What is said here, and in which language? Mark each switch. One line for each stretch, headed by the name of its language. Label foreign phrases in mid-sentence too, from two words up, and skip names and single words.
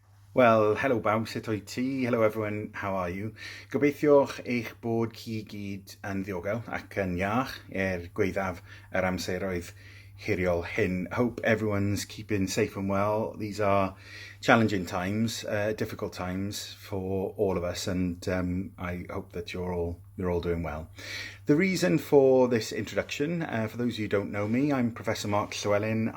Welsh: Wel, helo baw, sut wyt ti?
English: Hello everyone, how are you?
Welsh: Gobeithio'ch eich bod chi gyd yn ddiogel ac yn iach gwaethaf yr amseroedd hiriol hyn.
English: Hope everyone's keeping safe and well. These are challenging times, difficult times for all of us, and I hope that you're all doing well. The reason for this introduction, for those of you who don't know me, I'm Professor Mark Llewellyn.